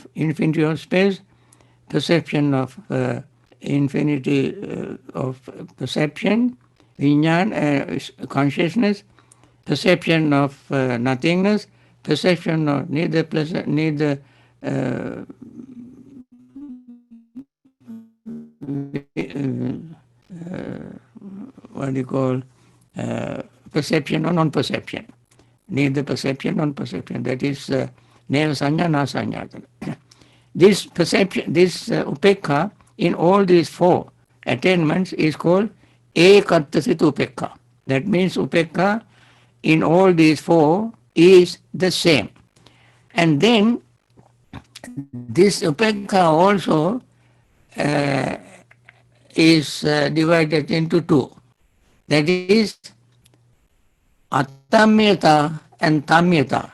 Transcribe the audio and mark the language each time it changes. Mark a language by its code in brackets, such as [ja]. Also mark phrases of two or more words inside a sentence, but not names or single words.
[en] infinity of space, perception of infinity of perception, vijnana, consciousness, perception of nothingness, perception of neither what do you call, perception or non-perception. Neither perception, non-perception. That is [pi] neva sanya, na sanya. [en] This perception, this upekha in all these four attainments is called [pi] ekattasit upekha. [en] That means upekha in all these four is the same. And then this upekha also is divided into two. That is atamyata and tamyata.